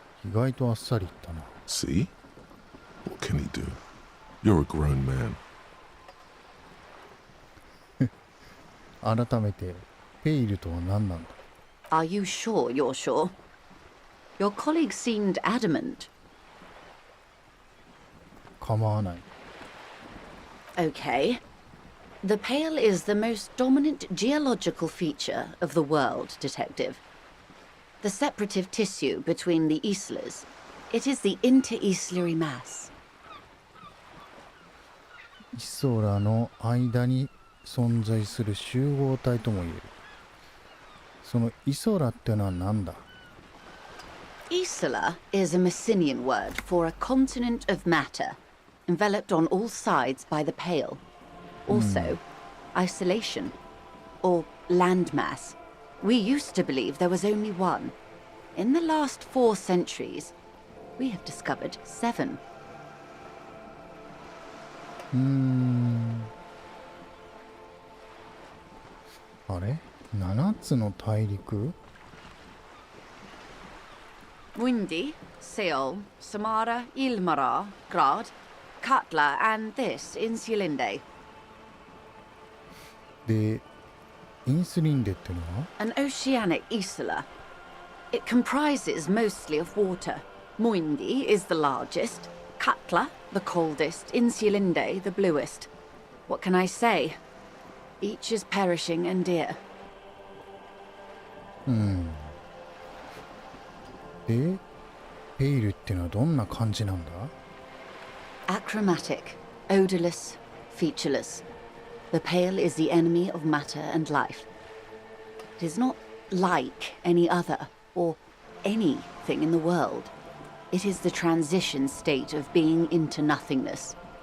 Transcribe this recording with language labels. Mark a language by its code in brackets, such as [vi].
[ja] 意外とあっさり言ったな。 [en] See? What can he do? You're a grown man. [ja] 改めてペイルとは何なんだ。 [en] Are you sure you're sure? Your colleague seemed adamant. [ja] 構わない。 [en] Okay. The Pale is the most dominant geological feature of the world, Detective. The separative tissue between the islas. It is the inter-islary mass. [ja] イソラの間に存在する集合体とも言える。そのイソラってのは何だ？ [en] Isla is a Messinian word for a continent of matter, enveloped on all sides by the Pale. Also, isolation, or landmass. We used to believe there was only one. In the last 4 centuries, we have discovered 7. [ja] あれ？7つの大陸？ [en] Windy, Seol, Samara, Ilmara, Grad, Katla, and this, Insulinde. [ja] で、インスリンデってのは？ [en] An oceanic isla. It comprises mostly of water. Muindi is the largest, Katla the coldest, Insulinde the bluest. What can I say? Each is perishing and dear. [ja] で、ペイルってのはどんな感じなんだ？ [en] Achromatic, odorless, featureless. The Pale is the enemy of matter and life. It is not like any other, or anything in the world. It is the transition state of being into nothingness.